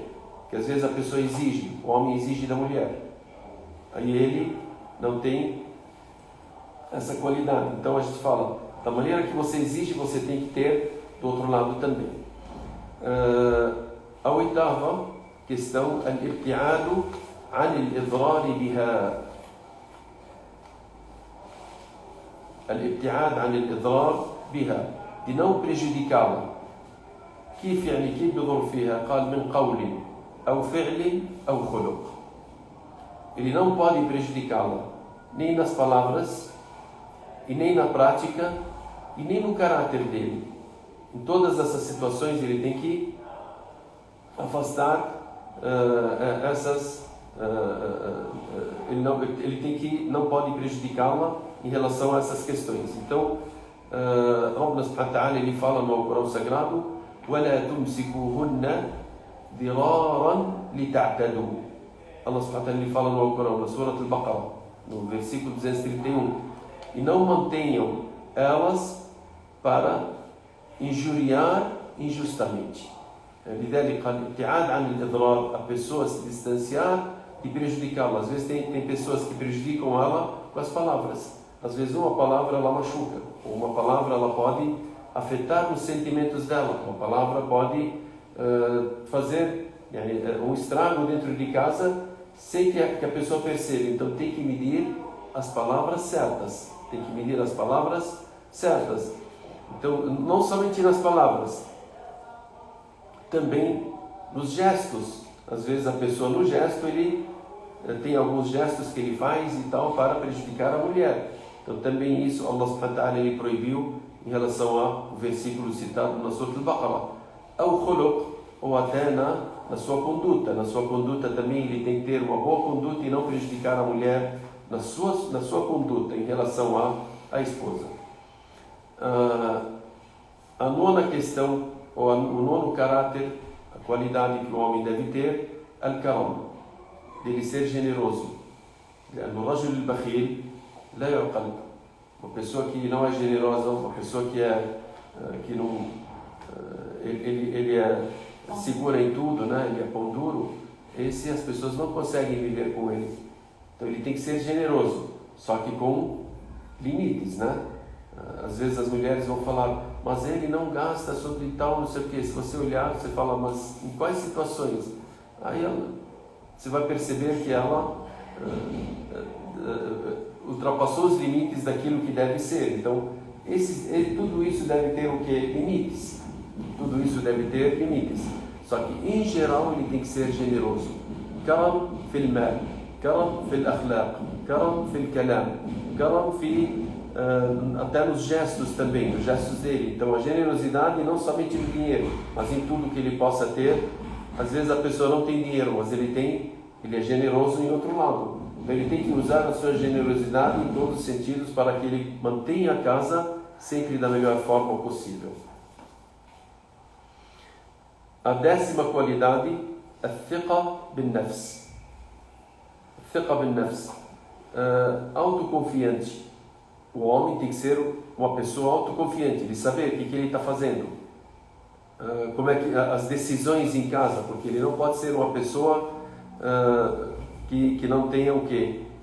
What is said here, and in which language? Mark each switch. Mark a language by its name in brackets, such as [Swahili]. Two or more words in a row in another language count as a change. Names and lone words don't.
[Portuguese] Que às vezes a pessoa exige, o homem exige da mulher, aí ele não tem essa qualidade. Então a gente fala, da maneira que você exige, você tem que ter do outro lado também. A oitava questão, [Arabic] الابتعاد عن الإضرار بها. الابتعاد عن الإضرار بها, [Portuguese] de não prejudicá-la. [Arabic] كيف يعني كيف بيضر فيها؟ قال من قول أو فعل أو خلق. [Portuguese] Ele não pode prejudicá-la nem nas palavras e nem na prática e nem no caráter dele. Em todas essas situações ele tem que afastar ele não pode prejudicá-la em relação a essas questões. Então [Arabic] ربنا سبحانه وتعالى, [Portuguese] ele fala no Corão Sagrado: [Arabic] وَلَا تُمْسِكُوهُنَّ ضِرَارًا لِتَعْتَدُوا. الله سبحانه وتعالى, [Portuguese] ele fala no Corão, na Surat Al-Baqarah, no versículo 231: e não mantenham elas para injuriar injustamente. [Arabic] لذلك الابتعاد عن الإضرار, [Portuguese] a pessoa se distanciar e prejudicá-la. Às vezes tem pessoas que prejudicam ela com as palavras. Às vezes uma palavra ela machuca, ou uma palavra ela pode afetar os sentimentos dela. Uma palavra pode fazer um estrago dentro de casa sem que a pessoa perceba. Então tem que medir as palavras certas. Tem que medir as palavras certas. Então não somente nas palavras, também nos gestos. Às vezes a pessoa no gesto, ele tem alguns gestos que ele faz e tal para prejudicar a mulher. Então também isso [Arabic] الله سبحانه وتعالى, [Portuguese] ele proibiu em relação ao versículo citado na Surat Al-Baqarah. Ao khuluq, ou até na sua conduta. Na sua conduta também ele tem que ter uma boa conduta e não prejudicar a mulher na sua conduta em relação à esposa. A nona questão, ou o nono caráter, a qualidade que o homem deve ter, al-karam, dele ser generoso. [Arabic] No رجل البخيل لا يقال. [Portuguese] Uma pessoa que não é generosa, uma pessoa que não ele segura em tudo, né? Ele é pão duro. Esse as pessoas não conseguem viver com ele. Então ele tem que ser generoso, só que com limites, né? Às vezes as mulheres vão falar: mas ele não gasta sobre tal, não sei o que. Se você olhar, você fala, mas em quais situações? Aí você vai perceber que ela ultrapassou os limites daquilo que deve ser. Então, tudo isso deve ter o que? Limites. Tudo isso deve ter limites. Só que, em geral, ele tem que ser generoso. [Arabic] كرم في المال كرم في الأخلاق كرم في الكلام كرم [Portuguese] até nos gestos também, nos gestos dele. Então, a generosidade não somente no dinheiro, mas em tudo que ele possa ter. Às vezes a pessoa não tem dinheiro, mas ele é generoso em outro lado. Então, ele tem que usar a sua generosidade em todos os sentidos para que ele mantenha a casa sempre da melhor forma possível. A 10ª qualidade, [Arabic] الثقة بالنفس. الثقة بالنفس. [Portuguese] Autoconfiante. O homem tem que ser uma pessoa autoconfiante, de saber o que ele está fazendo. Como é que as decisões em casa, porque ele não pode ser uma pessoa que não tenha o quê?